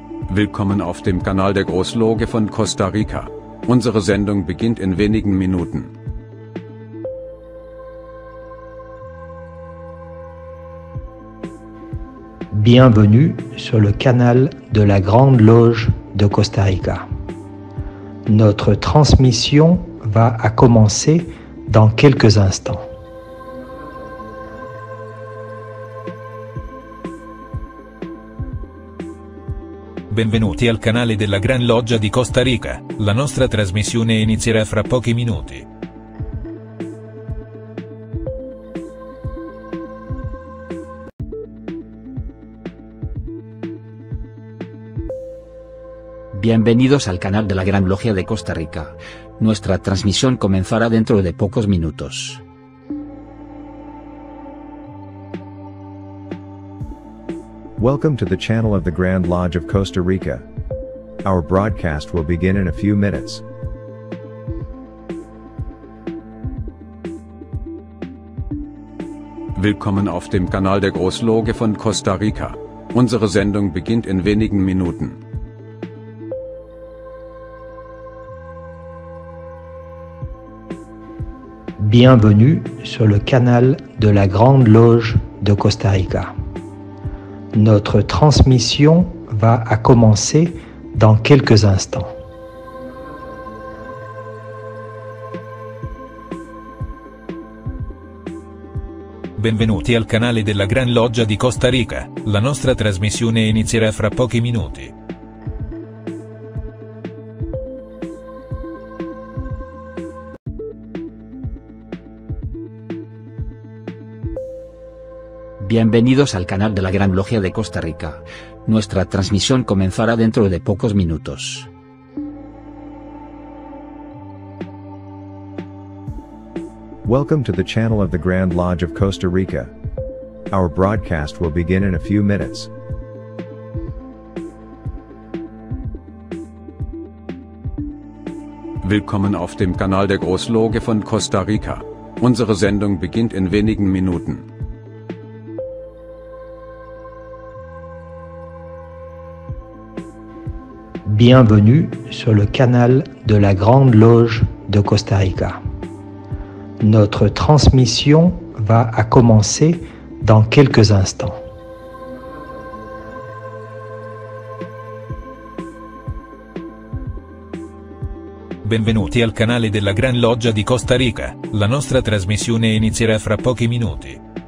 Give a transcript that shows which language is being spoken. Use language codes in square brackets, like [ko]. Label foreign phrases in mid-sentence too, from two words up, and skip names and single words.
[de] Willkommen auf dem Kanal der Großloge von Costa Rica. Unsere Sendung beginnt in wenigen Minuten. [fr] Bienvenue sur le canal de la Grande Loge de Costa Rica. Notre transmission va à commencer dans quelques instants. [it] Benvenuti al canale della Gran Loggia di Costa Rica. La nostra trasmissione inizierà fra pochi minuti. [es] Bienvenidos al canal de la Gran Logia de Costa Rica. Nuestra transmisión comenzará dentro de pocos minutos. [en] Welcome to the channel of the Grand Lodge of Costa Rica. Our broadcast will begin in a few minutes. [de] Willkommen auf dem Kanal der Großloge von Costa Rica. Unsere Sendung beginnt in wenigen Minuten. [fr] Bienvenue sur le canal de la Grande Loge de Costa Rica. Notre transmission va à commencer dans quelques instants. [it] Benvenuti al canale della Gran Loggia di Costa Rica. La nostra trasmissione inizierà fra pochi minuti. [es] Bienvenidos al canal de la Gran Logia de Costa Rica. Nuestra transmisión comenzará dentro de pocos minutos. [en] Welcome to the channel of the Grand Lodge of Costa Rica. Our broadcast will begin in a few minutes. [de] Willkommen auf dem Kanal der Großloge von Costa Rica. Unsere Sendung beginnt in wenigen Minuten. [fr] Bienvenue sur le canal de la Grande Loge de Costa Rica. Notre transmission va à commencer dans quelques instants. [it] Benvenuti al canale della Gran Loggia di Costa Rica. La nostra trasmissione inizierà fra pochi minuti.